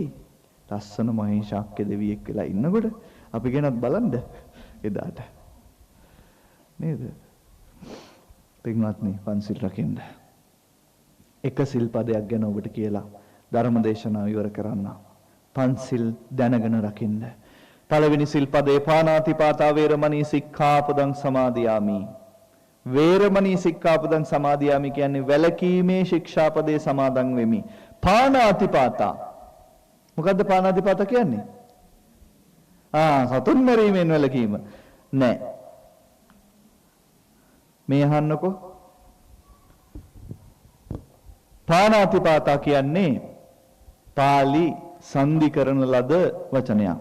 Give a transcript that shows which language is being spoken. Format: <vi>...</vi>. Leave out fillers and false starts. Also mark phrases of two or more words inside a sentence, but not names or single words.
<si>ලස්සන මහේශාක්‍ය දෙවියෙක් වෙලා ඉන්නකොට අපි ගැනත් බලන්න එදාට නේද? පින්වත්නි පන්සිල් රකින්න. එක සිල්පදයක් ගැන ඔබට කියලා ධර්ම දේශනාව ඉවර කරන්න. පන්සිල් දැනගෙන රකින්න. පළවෙනි සිල්පදේ</si> <pi>පාණාතිපාතා වේරමණී සික්ඛාපදං සමාදියාමි. වේරමණී සික්ඛාපදං සමාදියාමි</pi> <si>කියන්නේ වැළකීමේ ශික්ෂාපදේ සමාදන් වෙමි. පාණාතිපාතා. මොකද්ද පාණාතිපාතා කියන්නේ? සතුන් මරීමෙන් වැළකීම. නෑ. මේ අහන්නකෝ. පාණාතිපාතා කියන්නේ පාලි සංදි කරන ලද වචනයක්.</si>